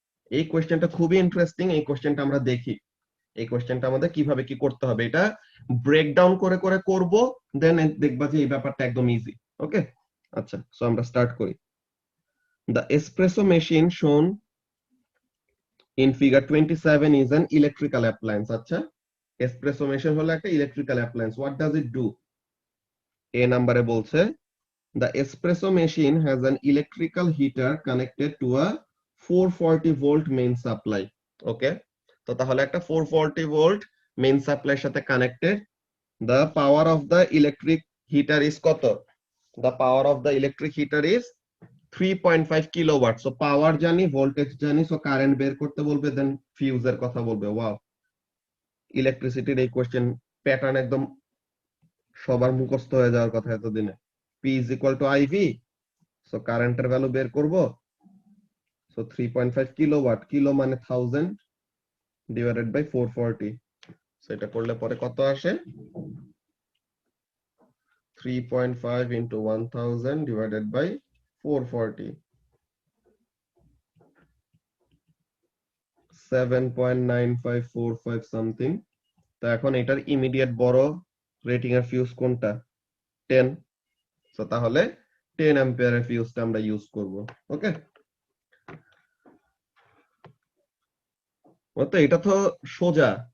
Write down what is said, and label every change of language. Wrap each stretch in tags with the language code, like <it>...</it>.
<bn>এই কোয়েশ্চেনটা খুবই ইন্টারেস্টিং, এই কোয়েশ্চেনটা আমরা দেখি, এই কোয়েশ্চেনটা আমাদের কিভাবে কি করতে হবে, এটা ব্রেকডাউন করে করে করব, দেন দেখবা যে এই ব্যাপারটা একদম ইজি।</bn> <en>okay,</en> <bn>আচ্ছা, সো আমরা স্টার্ট করি।</bn> <en>The espresso machine shown in figure 27 is an electrical appliance.</en> <bn>আচ্ছা, এসপ্রেসো মেশিন হলো একটা electrical appliance,</bn> <en>What does it do?</en> <bn>এ নাম্বারে বলছে</bn> <en>the espresso machine has an electrical heater connected to a 440 volt main supply.</en> <bn>ওকে, তো তাহলে একটা 440 ভোল্ট মেইন সাপ্লাইয়ের সাথে connected.</bn> <en>the power of the electric heater is</en> <bn>কত?</bn> <en>the power of the electric heater is 3.5 kilowatt.</en> <bn>So পাওয়ার জানি, voltage জানি, so current বের করতে বলবে, দেন ফিউজের কথা বলবে। ওয়াও, ইলেকট্রিসিটির এই কোশ্চেন প্যাটার্ন একদম সবার মুখস্থ হয়ে যাওয়ার কথা এতদিনে।</bn> <en>P is equal to IV,</en> <bn>so কারেন্টের ভ্যালু বের করব, সো 3.5 কিলোওয়াট, কিলো মানে 1000 ডিভাইডেড বাই 440, সেটা করলে পরে কত আসে?</bn> <en>3.5 into 1000 divided by 440, 7.9545 something.</en> <bn>তো এখন এটার ইমিডিয়েট বড় রেটিং এর ফিউজ কোনটা? 10, সো তাহলে 10 অ্যাম্পিয়ারের ফিউজটা আমরা ইউজ করব। ওকে, তো এটা তো সোজা।</bn>